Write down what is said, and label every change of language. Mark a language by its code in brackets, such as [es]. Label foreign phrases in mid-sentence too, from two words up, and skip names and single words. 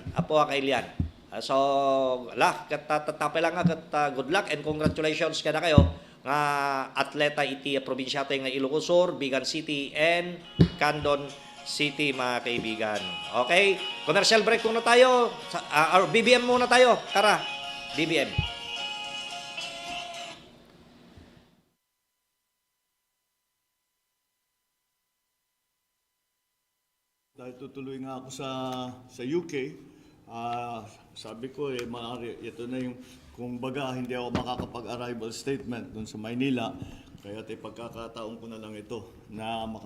[ilo] Apo kailian. So, tatapay lang nga [en] good luck and congratulations [ilo] kada kayo nga atleta iti probinsya tayo nga Ilocos Sur, Bigan City, and Candon City, mga kaibigan. Okay? [en] Commercial break [tl] muna tayo. Or BBM muna tayo. Tara, BBM. Dahil tutuloy nga ako sa UK, sabi ko ito na yung kung baga hindi ako makakapag- [en] arrival statement [tl] doon sa Maynila, kaya pagkakataon ko na lang ito na